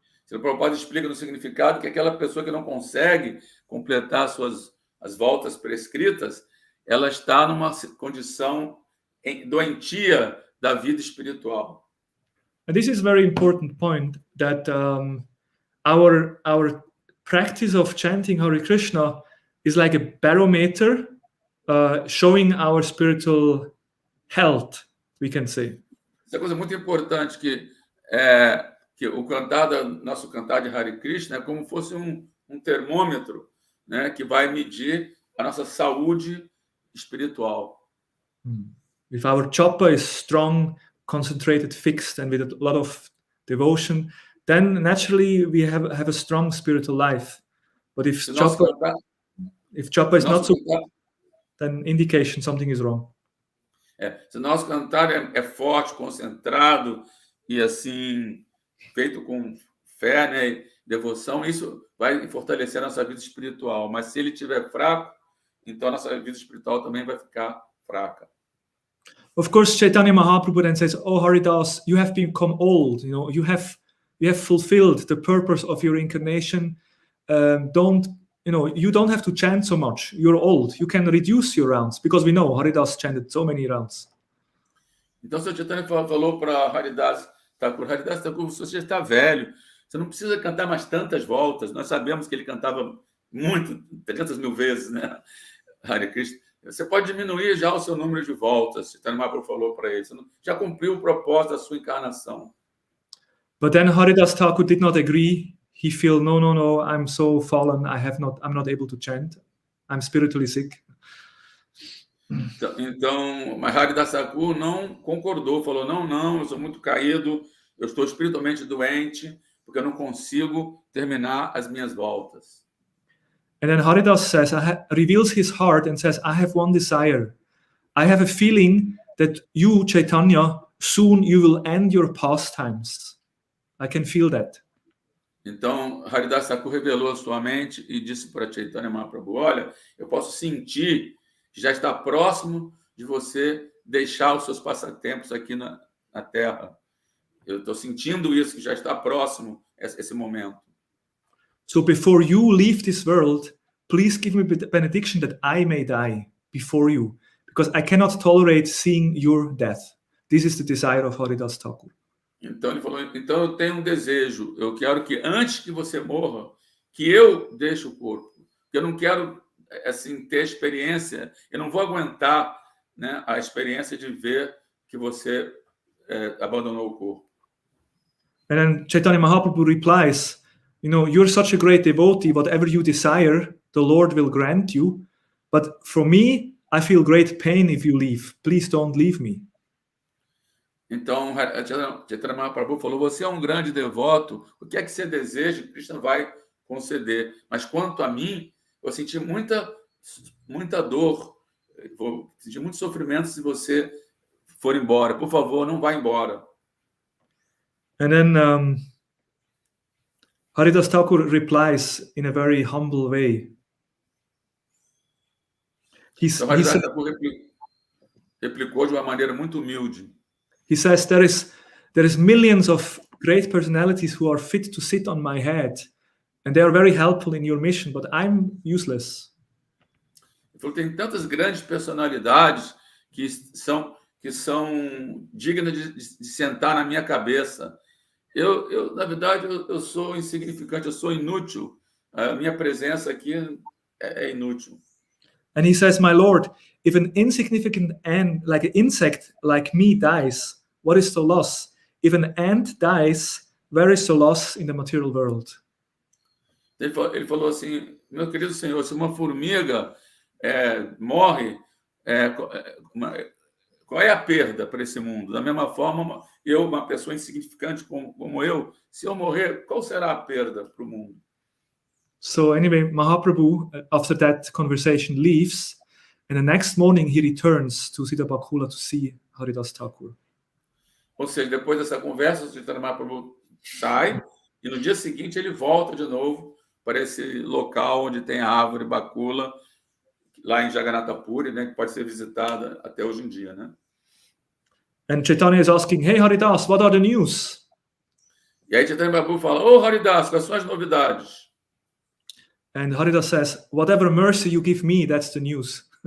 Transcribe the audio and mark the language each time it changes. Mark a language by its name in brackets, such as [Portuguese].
[Portuguese] Srila Prabhupada explica no significado que aquela pessoa que não consegue completar as voltas prescritas, ela está numa condição doentia da vida espiritual. [English] And this is a very important point that our practice of chanting Hare Krishna is like a barometer showing our spiritual health, we can say. [Portuguese] Essa coisa muito importante que o nosso cantar de Hare Krishna é como fosse um termômetro, né, que vai medir a nossa saúde espiritual. [English] If our japa is strong, concentrated, fixed, and with a lot of devotion, then naturally we have a strong spiritual life. But if [Portuguese] Se nós japa, cantar, [English] if japa is [Portuguese] se [English] not [Portuguese] nosso [English] so, [Portuguese] cantar, [English] then indication something is wrong. [Portuguese] se nosso cantar é forte, concentrado e assim feito com fé, né, e devoção, isso vai fortalecer a nossa vida espiritual. Mas se ele estiver fraco, então a nossa vida espiritual também vai ficar fraca. [English] Of course, Chaitanya Mahaprabhu then says, "Oh Haridas, you have become old. You know, you have fulfilled the purpose of your incarnation. You don't have to chant so much. You're old. You can reduce your rounds because we know Haridas chanted so many rounds." [Portuguese] Então, o Sr. Chaitanya falou para Haridas Thakur, você já está velho, você não precisa cantar mais tantas voltas. Nós sabemos que ele cantava muito, 300 mil vezes, né? Hare Krishna. Você pode diminuir já o seu número de voltas. Chaitanya Mahaprabhu falou para ele. Você já cumpriu o propósito da sua encarnação. [English] But then Haridas Thakur did not agree. He felt, no, I'm so fallen. I'm not able to chant. I'm spiritually sick. [Portuguese] Então, mas Haridas Thakur não concordou, falou, não, eu sou muito caído, eu estou espiritualmente doente, porque eu não consigo terminar as minhas voltas. [English] And then Haridas says, reveals his heart and says, I have one desire. I have a feeling that you, Chaitanya, soon you will end your pastimes. I can feel that. [Portuguese] Então, Haridas Thakur revelou a sua mente e disse para Chaitanya Mahaprabhu, olha, eu posso sentir que já está próximo de você deixar os seus passatempos aqui na Terra. Eu estou sentindo isso, que já está próximo esse momento. [English] So before you leave this world, please give me the benediction that I may die before you, because I cannot tolerate seeing your death. This is the desire of Haridas Thakur. [Portuguese] Então ele falou, então eu tenho um desejo, eu quero que antes que você morra, que eu deixe o corpo. Eu não quero assim ter experiência, eu não vou aguentar, né, a experiência de ver que você abandonou o corpo. [English] And then Chaitanya Mahaprabhu replies, you're such a great devotee, whatever you desire, the Lord will grant you. But for me, I feel great pain if you leave. Please don't leave me. [Portuguese] Então, Chaitanya Mahaprabhu falou, você é um grande devoto, o que é que você deseja, Krishna vai conceder. Mas quanto a mim, eu senti muita dor, vou sentir muito sofrimento se você for embora. Por favor, não vá embora. [English] And then Haridas Thakur replies in a very humble way. [Portuguese] Então, Haridas Thakur replicou de uma maneira muito humilde. [English] He says, there is millions of great personalities who are fit to sit on my head, and they are very helpful in your mission, but I'm useless. [Portuguese] Ele falou, tem tantas grandes personalidades que são dignas de sentar na minha cabeça. Eu na verdade, eu sou insignificante, eu sou inútil. A minha presença aqui é inútil. [English] And he says, my Lord, if an insignificant ant, like an insect like me dies, what is the loss? If an ant dies, where is the loss in the material world? [Portuguese] Ele falou assim, meu querido Senhor, se uma formiga morre, qual é a perda para esse mundo? Da mesma forma, eu, uma pessoa insignificante como eu, se eu morrer, qual será a perda para o mundo? [English] So anyway, Mahaprabhu, after that conversation, leaves, and the next morning he returns to Siddhabakula to see Haridas Thakur. [Portuguese] Ou seja, depois dessa conversa, o Chaitanya Mahaprabhu sai, e no dia seguinte ele volta de novo para esse local onde tem a árvore Bakula, lá em Jagannatha Puri, né, que pode ser visitada até hoje em dia, né? [English] And Chaitanya is asking, hey Haridas, what are the news? [Portuguese] E aí Chaitanya Mahaprabhu fala, Haridas, quais são as novidades? [English] And Haridas says, whatever mercy you give me, that's the news.